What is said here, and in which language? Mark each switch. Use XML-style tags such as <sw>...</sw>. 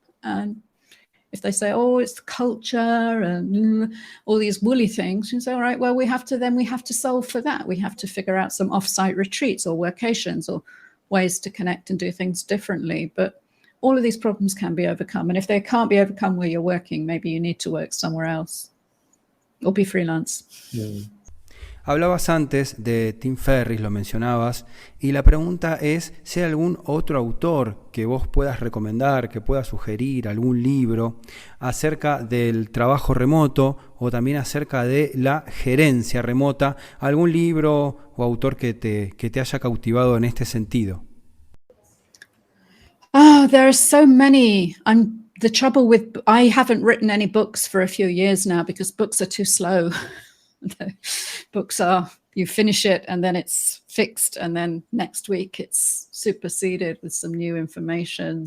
<en>And if they say, oh, it's the culture and all these woolly things, you say, all right, well, we have to solve for that. We have to figure out some off-site retreats or workations or ways to connect and do things differently. But all of these problems can be overcome. And if they can't be overcome where you're working, maybe you need to work somewhere else or be freelance. Yeah.</en> <es>Hablabas antes de Tim Ferriss, lo mencionabas, y la pregunta es si hay algún otro autor que vos puedas recomendar, que puedas sugerir, algún libro acerca del trabajo remoto o también acerca de la gerencia remota, algún libro o autor que te haya cautivado en este sentido.</es> <en>Oh, there are so many. The trouble with, I haven't written any books for a few years now because books are too slow. The books are, you finish it and then it's fixed and then next week it's superseded with some new information.</en>